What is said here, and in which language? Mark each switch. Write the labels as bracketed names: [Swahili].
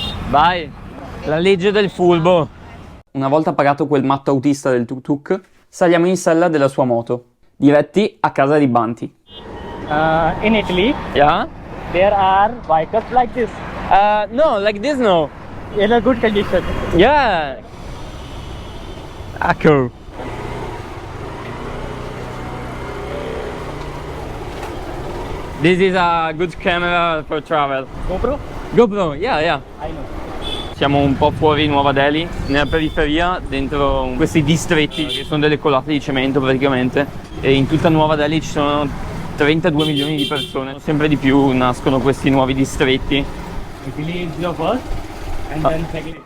[Italian] Vai. La legge del furbo. Una volta pagato quel matto autista del tuk-tuk, saliamo in sella della sua moto, diretti a casa di Banti. [English] In Italy, Yeah? there are bikers like this No, like this no. in a good condition. Yeah. [Italian] Ecco. [English] This is a good camera for travel. GoPro? GoPro, yeah. I know. [Italian] Siamo un po' fuori Nuova Delhi, nella periferia, dentro questi distretti che sono delle colate di cemento praticamente, e in tutta Nuova Delhi ci sono 32 milioni di persone. Sempre di più nascono questi nuovi distretti. [English] Italy is your first, and then second.